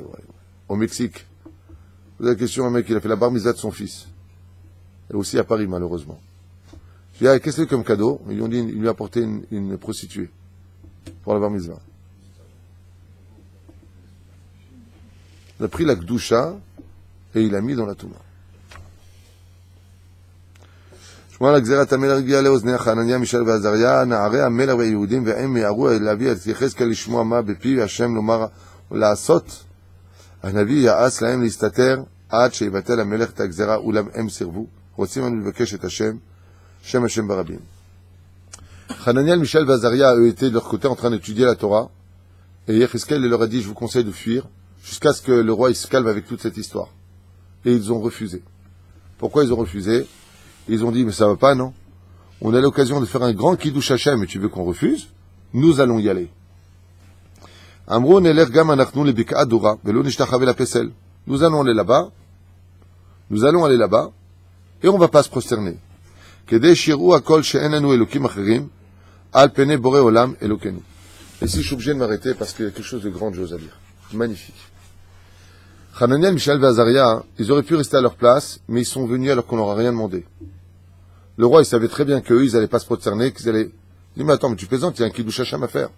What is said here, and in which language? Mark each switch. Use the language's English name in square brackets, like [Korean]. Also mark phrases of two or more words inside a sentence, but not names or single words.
[French] Au Mexique, vous avez la question, un mec, il a fait la bar mitzvah de son fils. Et aussi à Paris, malheureusement. Je dis, qu'est-ce que c'est comme cadeau? Ils ont dit, il lui a apporté une prostituée. Pour la bar mitzvah. Il a pris la Gdusha, et il l'a mis dans la Touma. [Hebrew] שמוע לגזירת המלך הגיעה לאוזני חנניה מישאל ועזריה נערי המלך והיהודים והם מיהרו להביא את יחזקאל לשמוע מה בפי השם לומר ולעשות. הנביא יעש להם להסתתר עד שיבטל המלך את הגזירה אולם הם סירבו. רוצים לנו לבקש את השם, שם השם ברבים. [French] Hananiah, Michel et Azaria eux étaient de leur côté en train d'étudier la Torah et Yecheskel leur a dit, je vous conseille de fuir jusqu'à ce que le roi se calme avec toute cette histoire. Et ils ont refusé. Pourquoi ils ont refusé? Ils ont dit, mais ça va pas, non? On a l'occasion de faire un grand [Hebrew] קידוש השם [French] et tu veux qu'on refuse? Nous allons y aller. [Hebrew] אמרו נלך גם אנחנו לבקעת דורא ולא נשתחווה לפסל. [French] Nous allons aller là-bas et on va pas se prosterner. [Hebrew] כדי שידעו הכל שאין לנו אלוקים אחרים על פני בורא עולם אלוקינו. [French] Et si je suis obligé de m'arrêter parce qu'il y a quelque chose de grandiose à dire. Magnifique. Hananiah, Michel et Azaria, ils auraient pu rester à leur place, mais ils sont venus alors qu'on leur a rien demandé. Le roi, il savait très bien qu'eux, ils n'allaient pas se prosterner, qu'ils allaient... Il dit, mais attends, mais tu plaisantes, il y a un [Hebrew] קידוש השם [French] à faire.